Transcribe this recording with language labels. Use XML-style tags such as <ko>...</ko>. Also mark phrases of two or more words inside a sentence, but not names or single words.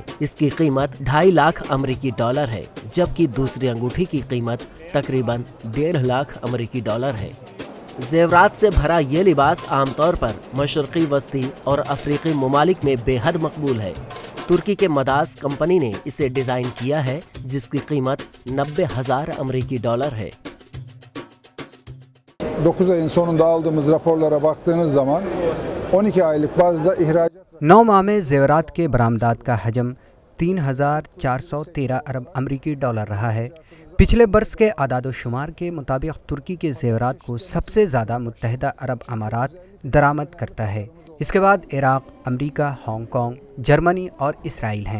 <ur>اس کی قیمت 2.5 لاکھ امریکی ڈالر ہے، جبکہ دوسری انگوٹھی کی قیمت تقریباً 1.5 لاکھ امریکی ڈالر ہے. جیورات سے بھرا یہ لباس عام طور پر مشرقی وستی اور افریقی ممالک میں بے حد مقبول ہے. ترکی کے مداس کمپنی نے اسے ڈیزائن کیا ہے، جس کی قیمت 90,000 امریکی ڈالر ہے.</ur> <tr>9 ayın sonunda aldığımız raporlara baktığınız zaman 12 aylık bazda ihracat</tr> <ur>9 ماہ میں جیورات کے برآمدات کا حجم 3,413 ارب امریکی ڈالر رہا ہے. پچھلے برس کے اعداد شمار کے مطابق ترکی کے جیورات کو سب سے زیادہ متحدہ عرب امارات درآمد کرتا ہے. اس کے بعد عراق، امریکہ، ہانگ کانگ، جرمنی اور اسرائیل ہیں.</ur>